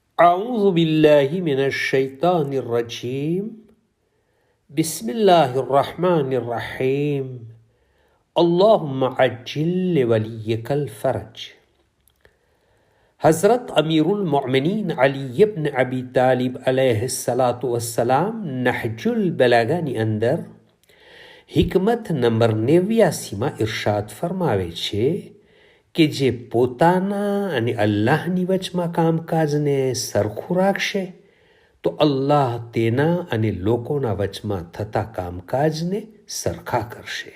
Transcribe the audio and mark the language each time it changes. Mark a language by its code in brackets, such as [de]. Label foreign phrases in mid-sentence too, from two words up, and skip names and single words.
[ar] أعوذ بالله من الشيطان الرجيم بسم الله الرحمن الرحيم اللهم عجل لوليك الفرج. [gu] हज़रत अमीरुल मोमिनीन अली इब्न अबी तालिब [ar] عليه الصلاة والسلام [gu] नहजुल बलागाની અંદર હિકમત નંબર 89માં ઇરશાદ ફરમાવે છે કે જે પોતાના અને અલ્લાહની વચમાં કામકાજને સરખું રાખશે તો અલ્લાહ તેના અને લોકોના વચમાં થતા કામકાજને સરખા કરશે.